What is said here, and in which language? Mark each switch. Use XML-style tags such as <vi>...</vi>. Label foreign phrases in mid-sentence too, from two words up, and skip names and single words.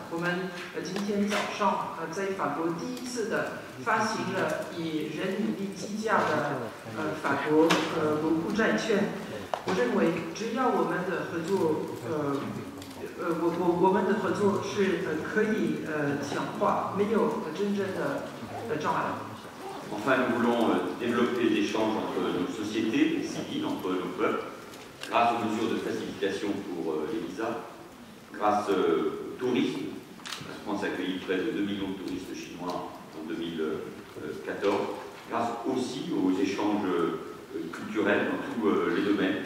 <zh>我们今天早上在法国第一次的发行了以人民币计价的法国国库债券。我认为只要我们的合作，我们的合作是可以强化，没有真正的障碍。</zh> <fr>Enfin, nous voulons développer les échanges entre nos sociétés civiles, entre nos peuples, grâce aux mesures de facilitation pour les visas, grâce au tourisme. La France a accueilli près de 2 millions de touristes chinois en 2014, grâce aussi aux échanges culturels dans tous les domaines.</fr>